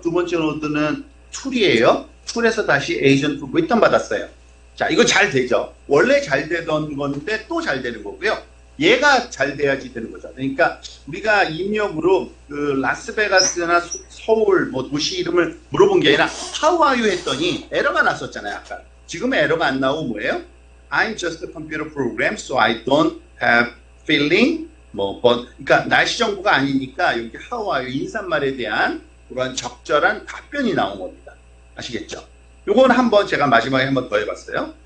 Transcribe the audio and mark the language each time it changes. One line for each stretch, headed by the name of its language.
Korean: 두 번째 노드는 툴이에요. 툴에서 다시 에이전트 리턴 받았어요. 자, 이거 잘 되죠. 원래 잘 되던 건데 또 잘 되는 거고요. 얘가 잘 돼야지 되는 거죠. 그러니까 우리가 입력으로 라스베가스나 서울 뭐 도시 이름을 물어본 게 아니라
English: How are you
Korean: 했더니 에러가 났었잖아요. 아까. 지금 에러가 안 나오고 뭐예요?
English: I'm just a computer program, so I don't have feeling.
Korean: 그러니까 날씨 정보가 아니니까 여기
English: How are you
Korean: 인사말에 대한 그런 적절한 답변이 나온 겁니다. 아시겠죠? 요건 한번 제가 마지막에 한번 더 해봤어요.